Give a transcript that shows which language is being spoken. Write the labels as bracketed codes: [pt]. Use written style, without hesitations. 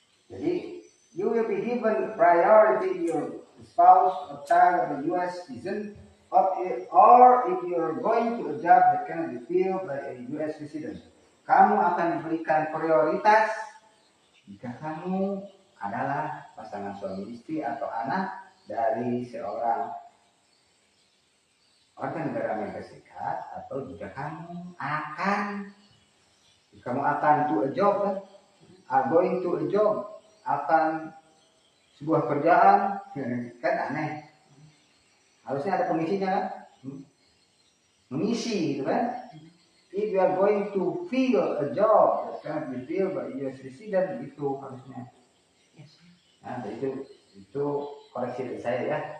[id] Jadi [en] you will be given priority your spouse or child of a U.S. citizen, or if you are going to a job that cannot be filled by a U.S. citizen. [id] Kamu akan diberikan prioritas jika kamu adalah pasangan suami istri atau anak dari seorang warga negara Amerika Serikat, atau jika kamu akan [en] to a job, going to a job, [id] akan sebuah kerjaan, kan aneh. Harusnya ada pengisinya kan? Mengisi gitu kan? [en] If you are going to fill a job that cannot be filled by U.S. citizen, [id] itu harusnya. Nah, itu koreksi dari saya ya.